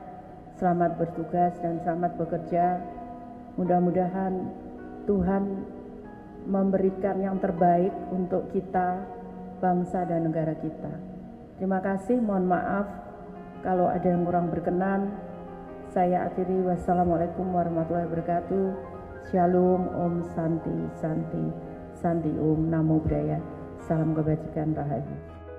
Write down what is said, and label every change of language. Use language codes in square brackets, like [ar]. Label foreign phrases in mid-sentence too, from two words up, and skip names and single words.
[id] Selamat bertugas dan selamat bekerja. Mudah-mudahan Tuhan memberikan yang terbaik untuk kita, bangsa dan negara kita. Terima kasih, mohon maaf kalau ada yang kurang berkenan. Saya akhiri, [ar] والسلام عليكم ورحمة الله وبركاته. [id] Shalom, [sa] Om Santi, Santi, Santi Om, [pi] Namo Buddhaya. [id] Salam kebajikan, Rahayu.